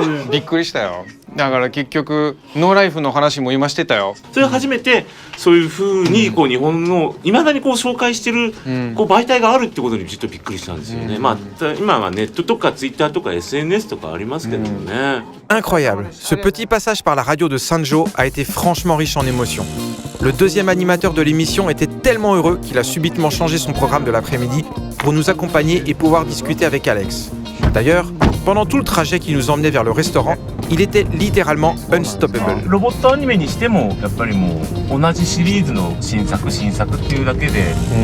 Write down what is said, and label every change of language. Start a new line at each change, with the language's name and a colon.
Japanese: びっくりしたよ。だから結局ノーライフの話も今してたよ。それ初めてそういう風に日本のいまだに紹介してる媒体があるってことにちょっとびっくりしたんですよね。今はネットとかツイッターとか SNS とかありますけどもね。
French: Incroyable, ce petit passage par la radio de Sanjo a été franchement riche en émotions. Le deuxième animateur de l'émission était tellement heureux qu'il a subitement changé son programme de l'après-midi pour nous accompagner et pouvoir discuter avec Alex. D'ailleurs, pendant tout le trajet qui nous emmenait vers le restaurant, il était littéralement unstoppable.
Japanese: ロボットアニメにしてもやっぱりもう同じシリーズの新作っていうだけで。